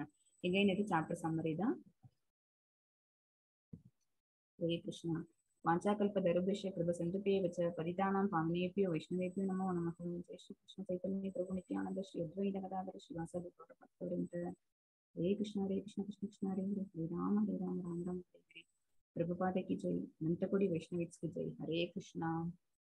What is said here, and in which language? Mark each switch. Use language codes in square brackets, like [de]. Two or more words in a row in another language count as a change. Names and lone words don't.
[ta] எகைன் இது சாப்டர் சம்மரி தான். ஹரே கிருஷ்ணா. [sa] वाञ्छाकल्पतरुभ्यश्च कृपा सिन्धुभ्य एव च पतितानां पावनेभ्यो वैष्णवेभ्यो नमो नमः. जय श्री कृष्ण चैतन्य प्रभु नित्यानन्द श्री अद्वैत गदाधर श्रीवासादि गौरभक्तवृन्द. हरे कृष्ण कृष्ण कृष्ण हरे हरे, हरे राम राम राम हरे हरे. [hi] प्रभुपाद की जय, अनंतकोटि वैष्णवीज की जय। हरे कृष्णा।